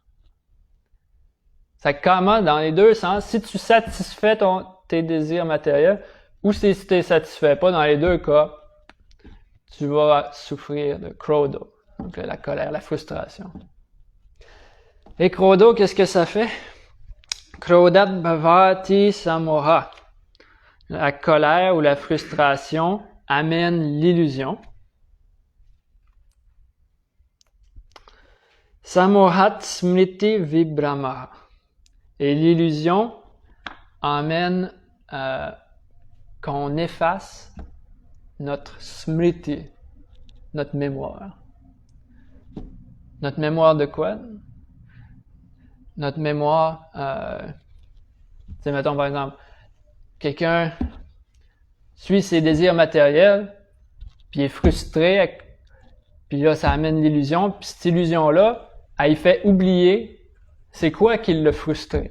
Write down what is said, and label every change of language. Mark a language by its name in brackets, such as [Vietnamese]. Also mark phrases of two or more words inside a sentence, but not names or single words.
[French] Ça commence dans les deux sens. Si tu satisfais tes désirs matériels, ou si tu ne les satisfais pas, dans les deux cas, tu vas souffrir de Crodo. Donc la colère, la frustration. Et Crodo, qu'est-ce que ça fait? [Sanskrit] क्रोधात् भवति सम्मोह. [French] La colère ou la frustration amène l'illusion. [Sanskrit] सम्मोहात् स्मृति विभ्रम. [French] Et l'illusion amène qu'on efface notre smriti, notre mémoire. Notre mémoire de quoi? Notre mémoire, mettons par exemple, quelqu'un suit ses désirs matériels, puis est frustré, puis là ça amène l'illusion, puis cette illusion-là, elle fait oublier c'est quoi qui l'a frustré.